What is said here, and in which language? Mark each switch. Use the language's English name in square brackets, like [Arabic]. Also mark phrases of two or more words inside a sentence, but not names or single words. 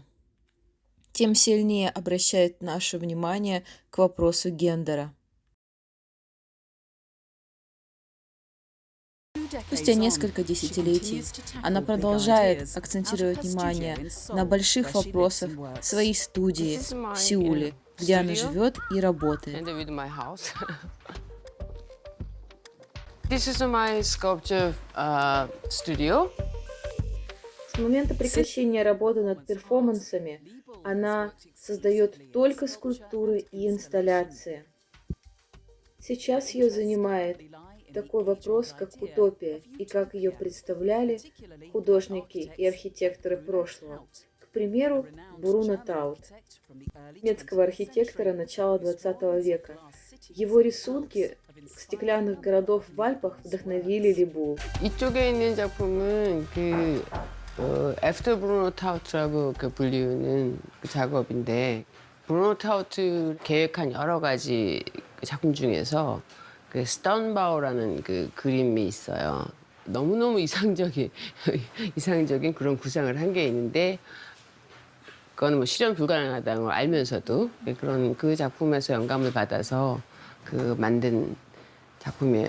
[Russian] Тем сильнее обращает наше внимание к вопросу гендера. Спустя несколько десятилетий она продолжает акцентировать внимание на больших вопросах своей студии в Сеуле, где она живет и работает. [English] This is my sculpture studio. [Russian] С момента прекращения работы над перформансами она создает только скульптуры и инсталляции. Сейчас ее занимает такой вопрос, как утопия, и как ее представляли художники и архитекторы прошлого. К примеру, Бруно Таут, немецкого архитектора начала XX века. Его рисунки стеклянных городов в Альпах вдохновили Либул. [Korean] 이쪽에 있는 작품은 애프터 브루노 타우트라고 불리우는 그 작업인데 브루노 타우트 계획한 여러 가지 작품 중에서 그 스턴바우라는 그 그림이 있어요. 너무너무 이상적인 그런 구상을 한 게 있는데 그거는 뭐 실현 불가능하다는 걸 알면서도 그런 그 작품에서 영감을 받아서 그 만든 작품이에요.